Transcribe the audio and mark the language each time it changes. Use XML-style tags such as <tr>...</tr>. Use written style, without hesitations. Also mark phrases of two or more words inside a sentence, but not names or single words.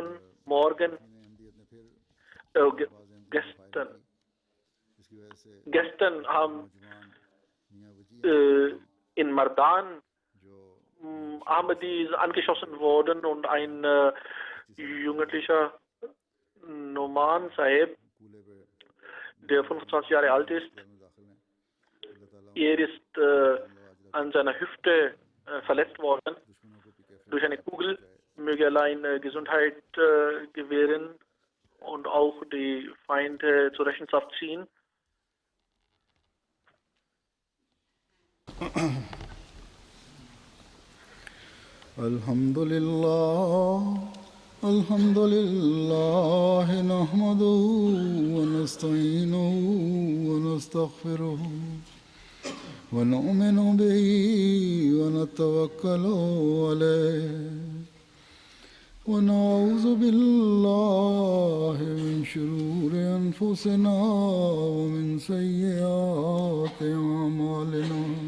<de>Morgen, gestern haben in Mardan Ahmadis angeschossen worden und ein jugendlicher Noman Sahib, der 25 Jahre alt ist, er ist an seiner Hüfte verletzt worden durch eine Kugel. Möge Allah Gesundheit gewähren und auch die Feinde zur Rechenschaft ziehen.</de> <ar>الحمد لله، الحمد لله، نحمده ونستعينه ونستغفره ونؤمن به ونتوكل عليه ونعوذ بالله من شرور أنفسنا ومن سيئات أعمالنا.</ar>